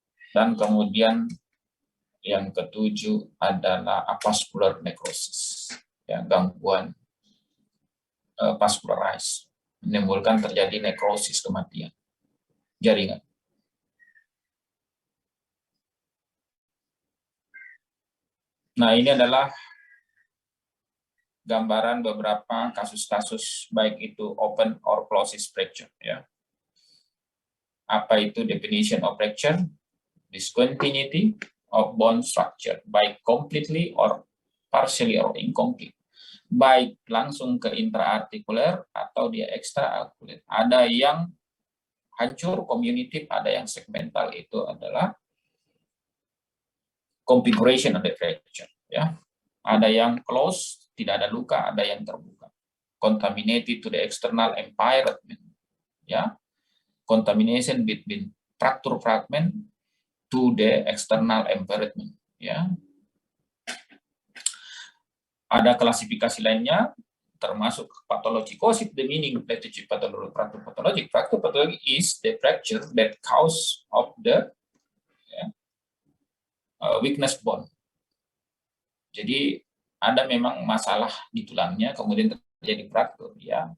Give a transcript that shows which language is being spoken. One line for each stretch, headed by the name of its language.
Indonesian: Dan kemudian yang ketujuh adalah avascular necrosis, ya, gangguan vascularized, menimbulkan terjadi nekrosis, kematian jaringan. Nah, ini adalah gambaran beberapa kasus-kasus baik itu
English: open or closed fracture,
Indonesian: ya. Apa itu
English: definition of fracture? Discontinuity of bone structure, baik completely or partially or incomplete.
Indonesian: Baik langsung ke intraartikuler atau dia ekstraartikuler. Ada yang hancur communitive, ada yang segmental, itu adalah
English: configuration of the fracture,
Indonesian: ya. Ada yang close, tidak ada luka, ada yang terbuka.
English: Contaminated to the external environment, ya. Contamination between fracture fragment to the external environment, ya.
Indonesian: Ada klasifikasi lainnya, termasuk pathologicity.
English: The meaning of fracture pathology. Fracture pathology is the fracture that cause of the weakness bone.
Indonesian: Jadi ada memang masalah di tulangnya, kemudian terjadi fracture, ya.